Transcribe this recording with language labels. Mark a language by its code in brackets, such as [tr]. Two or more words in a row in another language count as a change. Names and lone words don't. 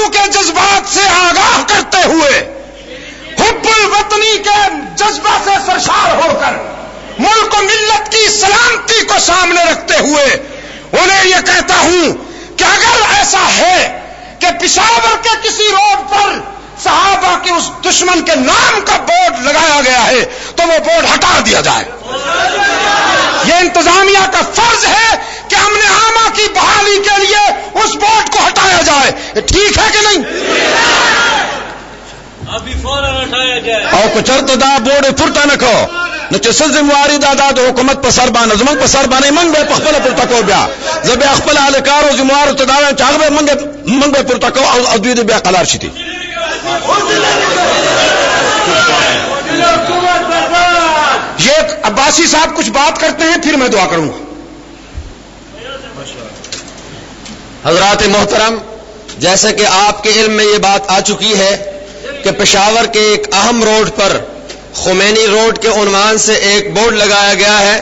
[ur] کے جذبات سے آگاہ کرتے ہوئے حب الوطنی کے جذبہ سے سرشار ہو کر ملک و ملت کی سلامتی کو سامنے رکھتے ہوئے انہیں یہ کہتا ہوں کہ اگر ایسا ہے کہ پشاور کے کسی روڈ پر صحابہ کے اس دشمن کے نام کا بورڈ لگایا گیا ہے تو وہ بورڈ ہٹا دیا جائے. یہ انتظامیہ کا فرض ہے کہ امن عامہ کی بحالی کے لیے اس بورڈ کو ہٹایا جائے. یہ ٹھیک ہے کہ نہیں؟ ابھی فوراً ہٹایا جائے. [ps] او که چرته دا بورډ پورته نه کو نو چې څه ذمہواری دا د حکومت په سر باندې، زموږ په سر باندې موږ به په خپله پورته کوو. بیا زه بیا خپل اهلکارو ذمہوارو ته دا وایم چې هغه به موږ به پورته کوو او دوی دې بیا قلار شي. [ur] یہ عباسی صاحب کچھ بات کرتے ہیں پھر میں دعا کروں گا. حضرات محترم، جیسے کہ آپ کے علم میں یہ بات آ چکی ہے کہ پشاور کے ایک اہم روڈ پر خمینی روڈ کے عنوان سے ایک بورڈ لگایا گیا ہے.